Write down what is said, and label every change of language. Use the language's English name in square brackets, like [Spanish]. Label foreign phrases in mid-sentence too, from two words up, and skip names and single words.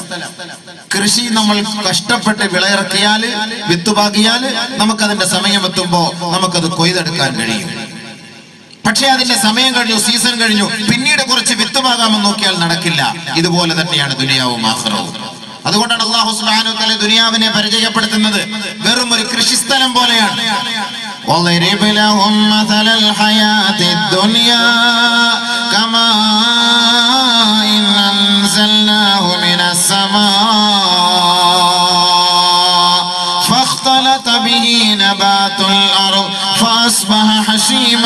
[Malayalam] കൃഷി നമ്മൾ കഷ്ടപ്പെട്ട് വിളയിറക്കിയാൽ, വിത്തുപാകിയാൽ, നമുക്കതിന്റെ സമയമെത്തുമ്പോ നമുക്കത് കൊയ്തെടുക്കാൻ കഴിയും. പക്ഷേ അതിന്റെ സമയം കഴിഞ്ഞു, സീസൺ കഴിഞ്ഞു, പിന്നീട് കുറച്ച് വിത്തുപാകാമെന്ന് നോക്കിയാൽ നടക്കില്ല. ഇതുപോലെ തന്നെയാണ് ദുനിയാവും ആഖിറവും. അതുകൊണ്ടാണ് അല്ലാഹു [Arabic] سبحانه وتعالى [Malayalam] ദുനിയാവിനെ പരിചയപ്പെടുത്തുന്നത് വെറും ഒരു കൃഷിസ്ഥലം പോലെയാണ്. [Arabic] وَضْرِبْ لَهُم مَّثَلَ الْحَيَاةِ الدُّنْيَا كَمَاءٍ أَنزَلْنَاهُ مِنَ السَّمَاءِ فاختلط به نبات الأرض فأصبح حشيما